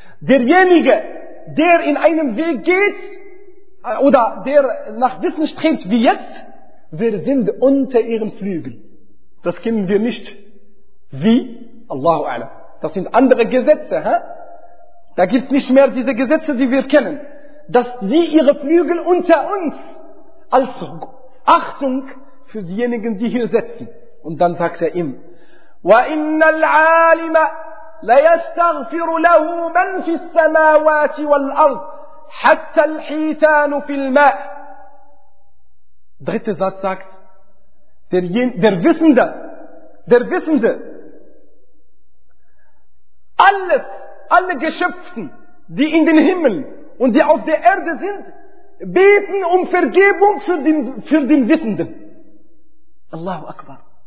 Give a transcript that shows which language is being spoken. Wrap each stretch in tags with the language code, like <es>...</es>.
<de>Derjenige, der in einem Weg geht, oder der nach Wissen strebt wie jetzt, wir sind unter ihren Flügeln. Das kennen wir nicht. Wie? Allahu a'lam. Das sind andere Gesetze. Hä? Da gibt es nicht mehr diese Gesetze, die wir kennen. Dass sie ihre Flügel unter uns als Achtung für diejenigen, die hier sitzen. Und dann sagt er ihm,</de> <ar>وَإِنَّ الْعَالِمَ لَيَسْتَغْفِرُ لَهُ مَنْ فِي السَّمَاوَاتِ وَالْأَرْضِ حَتَّى الْحِيتَانُ فِي الْمَاءِ.</ar> <de>Dritter Satz sagt, der Wissende, alles, alle Geschöpften, die in den Himmel und die auf der Erde sind, beten um Vergebung für den Wissenden. Allahu Akbar.</de>